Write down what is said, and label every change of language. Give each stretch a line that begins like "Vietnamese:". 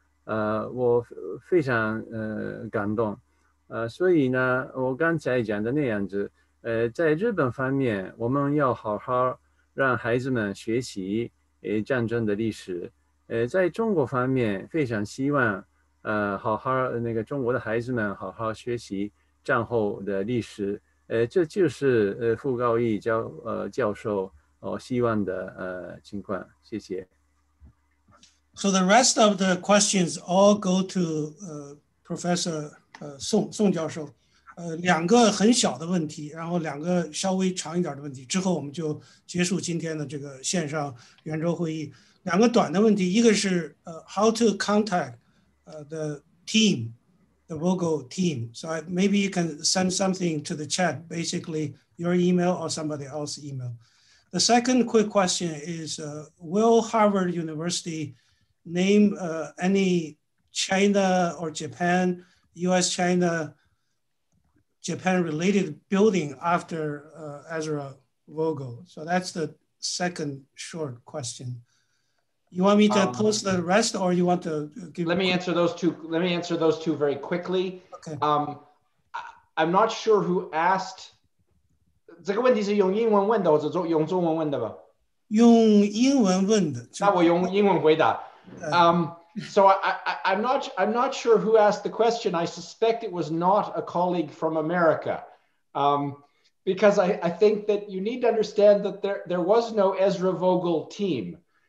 Chinese: 我非常感动，所以呢，我刚才讲的那样子，在日本方面，我们要好好让孩子们学习战争的历史，在中国方面，非常希望好好那个中国的孩子们好好学习战后的历史，这就是傅高义教授希望的情况，谢谢。
English: So the rest of the questions all go to Professor 宋教授，
Chinese: 两个很小的问题，然后两个稍微长一点的问题，之后我们就结束今天的这个线上圆桌会议。两个短的问题，一个是
English: how to contact the team, the Vogel team. So maybe you can send something to the chat, basically your email or somebody else's email. The second quick question is, will Harvard University name any China or Japan, US-China, Japan-related building after Ezra Vogel? So that's the second short question. You want me to post the rest, or you want to give? Let me answer those two. Let me answer those two very quickly. Okay. I'm not sure who asked.
Chinese: 这个问题是用英文问的，或者用中文问的吧？用英文问的。那我用英文回答。
English: So I'm not sure who asked the question. I suspect it was not a colleague from America, because I think that you need to understand that there was no Ezra Vogel team.